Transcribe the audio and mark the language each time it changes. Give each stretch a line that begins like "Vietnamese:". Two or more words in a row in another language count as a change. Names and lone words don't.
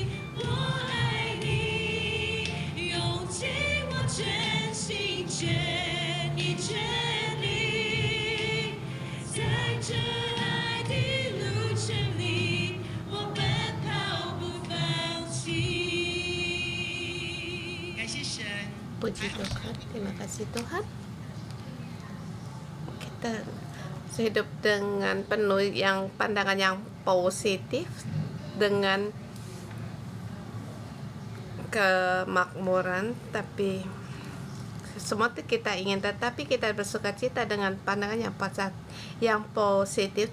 Chinese: 我爱你，用尽我全心全意全力，在这爱的路程里，我奔跑不放弃。感谢神。
Indonesian: Puji Tuhan, terima kasih Tuhan. Kita hidup dengan penuh yang pandangan yang positif, dengan kemakmuran, tapi semua itu kita ingin, tetapi kita bersuka cita dengan pandangan yang positif.